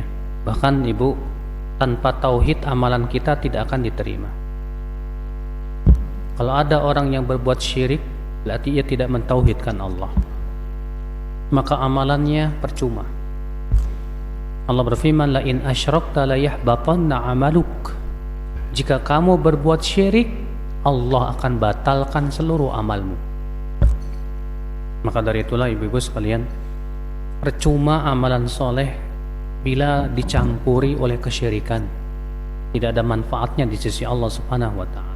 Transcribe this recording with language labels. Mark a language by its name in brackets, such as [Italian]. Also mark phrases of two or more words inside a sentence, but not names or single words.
[Indonesian] Bahkan ibu, tanpa tauhid amalan kita tidak akan diterima. Kalau ada orang yang berbuat syirik, berarti ia tidak mentauhidkan Allah, maka amalannya percuma. Allah berfirman, [Arabic] la in asyrakta la yahbatanna amaluk. [Indonesian] Jika kamu berbuat syirik, Allah akan batalkan seluruh amalmu. Maka dari itulah ibu-ibu sekalian, percuma amalan soleh bila dicampuri oleh kesyirikan, tidak ada manfaatnya di sisi Allah [Arabic] Subhanahu wa ta'ala.